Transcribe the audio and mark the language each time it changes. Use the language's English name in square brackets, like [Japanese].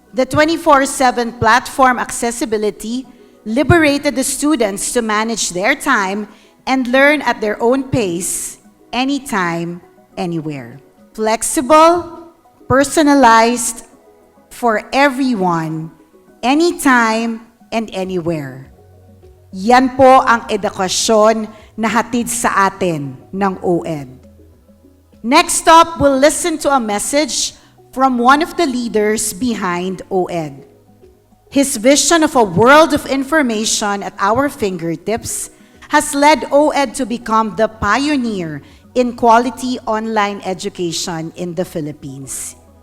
[English] The 24/7 platform accessibility liberated the students to manage their time and learn at their own pace, anytime, anywhere. Flexible, personalized, for everyone, anytime, and anywhere. [Filipino] Yan po ang edukasyon na hatid sa atin ng OED. [English] Next up, we'll listen to a message from one of the leaders behind OED. His vision of a world of information at our fingertips has led OED to become the pioneer in quality online education in the Philippines.